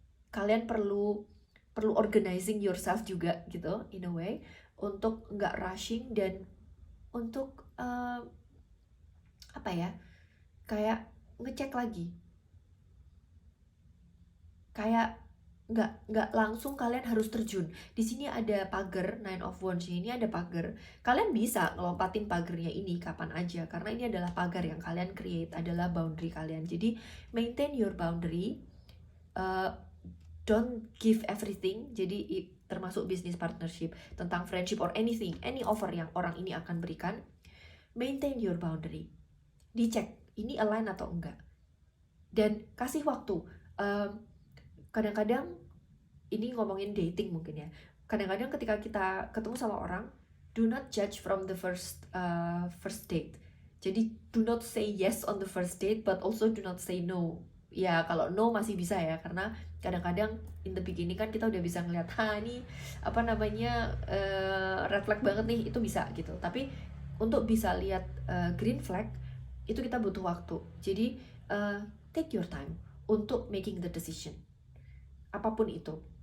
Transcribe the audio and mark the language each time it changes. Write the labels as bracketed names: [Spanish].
[Indonesian] Kalian perlu [English] organizing yourself [Indonesian] juga gitu, [English] in a way, [Indonesian] untuk nggak rushing, dan untuk apa ya, kayak ngecek lagi, kayak nggak langsung kalian harus terjun. Di sini ada pagar, Nine of Wands ini ada pagar. Kalian bisa ngelompatin pagarnya ini kapan aja, karena ini adalah pagar yang kalian create, adalah boundary kalian. Jadi [English] maintain your boundary, don't give everything. [Indonesian] Jadi termasuk business partnership, tentang friendship [English] or anything, any offer [Indonesian] yang orang ini akan berikan, [English] maintain your boundary. [Indonesian] Dicek ini align atau enggak, dan kasih waktu. Kadang-kadang ini ngomongin dating mungkin ya. Kadang-kadang ketika kita ketemu sama orang, [English] do not judge from the first date. [Indonesian] Jadi [English] do not say yes on the first date, but also do not say no. [Indonesian] Ya kalau no masih bisa ya, karena kadang-kadang [English] in the beginning [Indonesian] kan kita udah bisa ngeliat, ini apa namanya red flag banget nih, itu bisa gitu. Tapi untuk bisa lihat green flag itu kita butuh waktu. Jadi [English] take your time [Indonesian] untuk [English] making the decision, [Indonesian] apapun itu.